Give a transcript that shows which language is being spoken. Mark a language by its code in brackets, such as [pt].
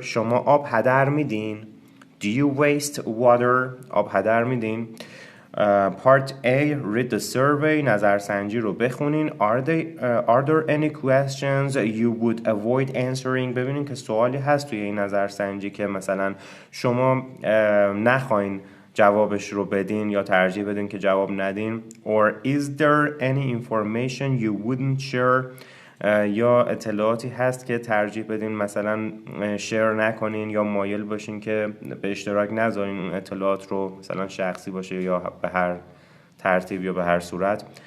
[fa] شما آب هدر میدین؟ [en] Do you waste water? [fa] آب هدر میدین؟ [en] Part A. Read the survey. [fa] نظرسنجی رو بخونین. [en] Are there any questions you would avoid answering? [fa] ببینین که سوالی هست توی این نظرسنجی که مثلا شما نخواین جوابش رو بدین یا ترجیح بدین که جواب ندین. [en] Or is there any information you wouldn't share؟ [fa] یا اطلاعاتی هست که ترجیح بدین مثلا شیر نکنین یا مایل باشین که به اشتراک نذارین اون اطلاعات رو، مثلا شخصی باشه یا به هر ترتیب یا به هر صورت.